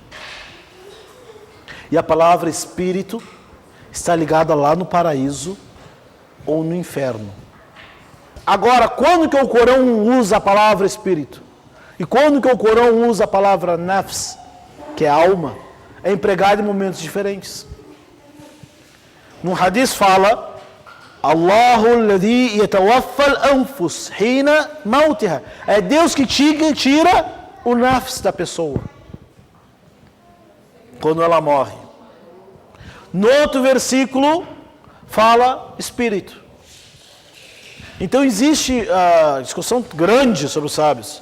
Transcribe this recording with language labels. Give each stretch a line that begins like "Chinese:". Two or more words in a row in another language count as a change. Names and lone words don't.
Portuguese: E a palavra espírito está ligada lá no paraíso ou no inferno. Agora, quando que o Corão usa a palavra espírito? E quando que o Corão usa a palavra nafs, que é alma, é empregado em momentos diferentes. No hadith fala:
Arabic: الله الذي يتوفى الأنفس حين موتها.
Portuguese: É Deus que tira o nafs da pessoa quando ela morre. No outro versículo fala espírito. Então existe discussão grande sobre os sábios.